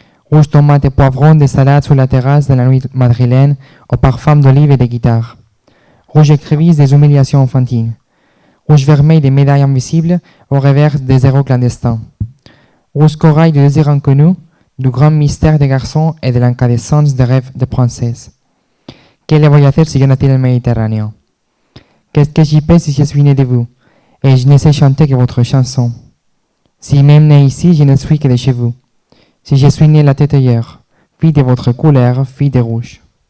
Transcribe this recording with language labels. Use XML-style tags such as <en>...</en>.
<fr>Rouge tomate et poivron des salades sur la terrasse de la nuit madrilène, au parfum d'olive et de guitare. Rouge écrivisse des humiliations enfantines. Rouge vermeil des médailles invisibles au revers des héros clandestins. Rouge corail du désir inconnu, du grand mystère des garçons et de l'incandescence des rêves de princesses.</fr> <es>¿Qué le voy a hacer si yo nací en el Mediterráneo?</es> <fr>Qu'est-ce que j'y peux si je suis né de vous? Et je ne sais chanter que votre chanson. Si même né ici, je ne suis que de chez vous. Si je suis né la tête ailleurs, fille de votre couleur, fille de rouge.</fr>